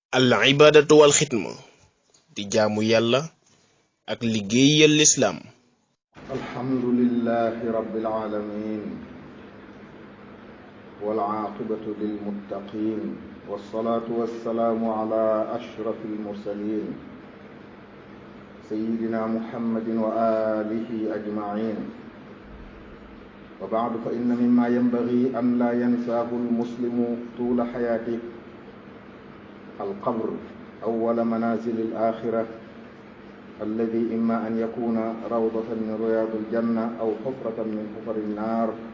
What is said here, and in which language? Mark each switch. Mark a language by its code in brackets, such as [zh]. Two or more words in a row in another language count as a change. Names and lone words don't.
[ar] العبادة والخدمة [wo] di jaamu yàlla ak liggéeyal lislaam. [ar] الحمد لله رب العالمين والعاقبة للمتقين والصلاة والسلام على أشرف المرسلين سيدنا محمد وآله أجمعين وبعد فإن مما ينبغي أن لا ينساه المسلم طول حياته القبر أول منازل الآخرة الذي إما أن يكون روضة من رياض الجنة أو حفرة من حفر النار